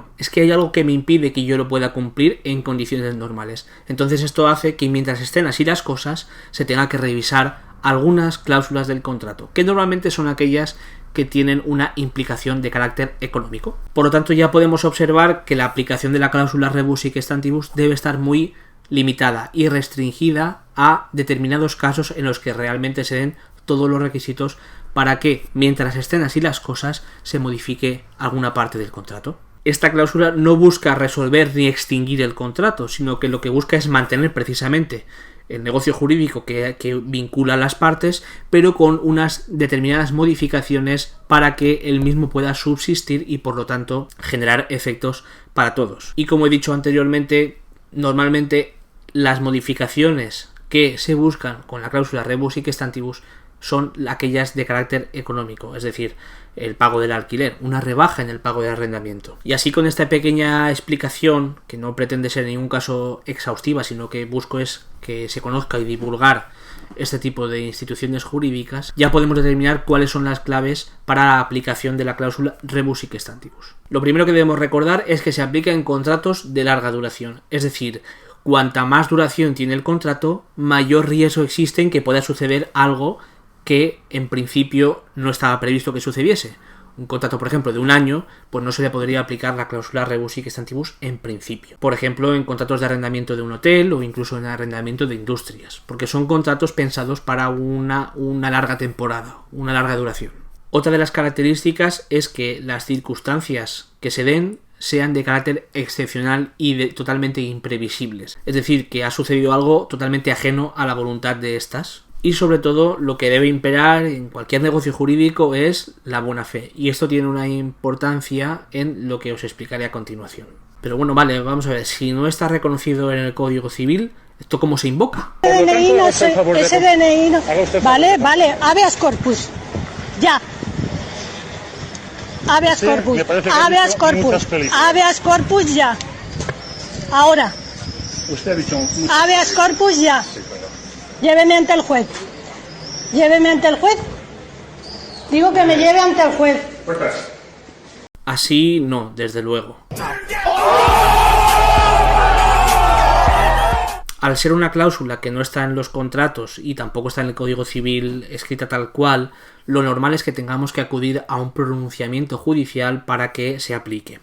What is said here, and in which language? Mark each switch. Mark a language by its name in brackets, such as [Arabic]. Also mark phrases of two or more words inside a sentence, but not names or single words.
[Spanish] Es que hay algo que me impide que yo lo pueda cumplir en condiciones normales. Entonces esto hace que mientras estén así las cosas, se tenga que revisar algunas cláusulas del contrato, que normalmente son aquellas que tienen una implicación de carácter económico. Por lo tanto, ya podemos observar que la aplicación de la cláusula [Latin] rebus sic stantibus [Spanish] debe estar muy limitada y restringida a determinados casos en los que realmente se den todos los requisitos para que, mientras estén así las cosas, se modifique alguna parte del contrato. Esta cláusula no busca resolver ni extinguir el contrato, sino que lo que busca es mantener precisamente el negocio jurídico que vincula a las partes, pero con unas determinadas modificaciones para que el mismo pueda subsistir y por lo tanto generar efectos para todos. Y como he dicho anteriormente, normalmente las modificaciones que se buscan con la cláusula [Latin] rebus sic stantibus [Spanish] son aquellas de carácter económico, es decir, el pago del alquiler, una rebaja en el pago del arrendamiento. Y así, con esta pequeña explicación, que no pretende ser en ningún caso exhaustiva, sino que busco es que se conozca y divulgar este tipo de instituciones jurídicas, ya podemos determinar cuáles son las claves para la aplicación de la cláusula [Latin] rebus sic stantibus. [Spanish] Lo primero que debemos recordar es que se aplica en contratos de larga duración, es decir, cuanta más duración tiene el contrato, mayor riesgo existe en que pueda suceder algo que en principio no estaba previsto que sucediese. Un contrato, por ejemplo, de un año, pues no se le podría aplicar la cláusula [Latin] rebus sic stantibus [Spanish] en principio. Por ejemplo, en contratos de arrendamiento de un hotel o incluso en arrendamiento de industrias, porque son contratos pensados para una larga temporada, una larga duración. Otra de las características es que las circunstancias que se den sean de carácter excepcional y totalmente imprevisibles. Es decir, que ha sucedido algo totalmente ajeno a la voluntad de estas. Y sobre todo, lo que debe imperar en cualquier negocio jurídico es la buena fe. Y esto tiene una importancia en lo que os explicaré a continuación. Pero bueno, vale, vamos a ver. Si no está reconocido en el Código Civil, ¿esto cómo se invoca? Ese DNI no. Vale. [Latin] Habeas corpus. Ya. Habeas corpus. Habeas corpus [Spanish] ya. Ahora. Usted ha dicho... [Latin] Habeas corpus [Spanish] ya. Lléveme ante el juez. Lléveme ante el juez. Digo que me lleve ante el juez. Así no, desde luego. Al ser una cláusula que no está en los contratos y tampoco está en el Código Civil escrita tal cual, lo normal es que tengamos que acudir a un pronunciamiento judicial para que se aplique.